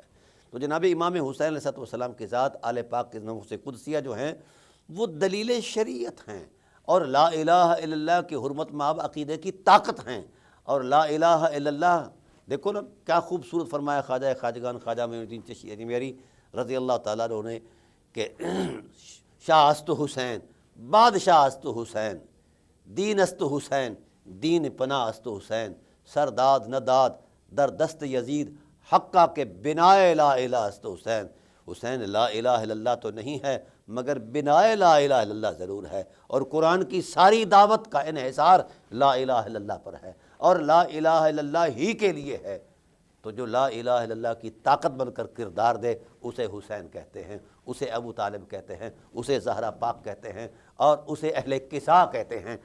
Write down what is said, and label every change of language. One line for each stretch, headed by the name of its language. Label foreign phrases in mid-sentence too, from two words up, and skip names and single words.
Urdu: تو جناب امام حسین
Arabic: علیہ السلام
Urdu: کی ذات آل پاک کے نفوس قدسیہ جو ہیں وہ دلیل شریعت ہیں، اور
Arabic: لا الہ الا اللہ
Urdu: کی حرمت مآب عقیدے کی طاقت ہیں۔ اور
Arabic: لا الہ الا اللہ
Urdu: دیکھو نا کیا خوبصورت فرمایا خواجہ خواجگان خواجہ معین الدین چشتی اجمیری
Arabic: رضی اللہ تعالیٰ عنہ
Urdu: نے کہ
Persian: شاہ است حسین بادشاہ است حسین، دین است حسین دین پناہ است حسین، سر داد نہ داد در دست یزید حقہ کے بنائے لا الہ است حسین۔
Urdu: حسین
Arabic: لا الہ الا اللہ
Urdu: تو نہیں ہے مگر بنائے
Arabic: لا الہ الا اللہ
Urdu: ضرور ہے، اور قرآن کی ساری دعوت کا انحصار
Arabic: لا الہ الا اللہ
Urdu: پر ہے اور
Arabic: لا الہ الا اللہ
Urdu: ہی کے لیے ہے۔ تو جو
Arabic: لا الہ الا اللہ
Urdu: کی طاقت بن کر کردار دے اسے حسین کہتے ہیں، اسے ابو طالب کہتے ہیں، اسے زہرا پاک کہتے ہیں، اور اسے اہل کسا کہتے ہیں۔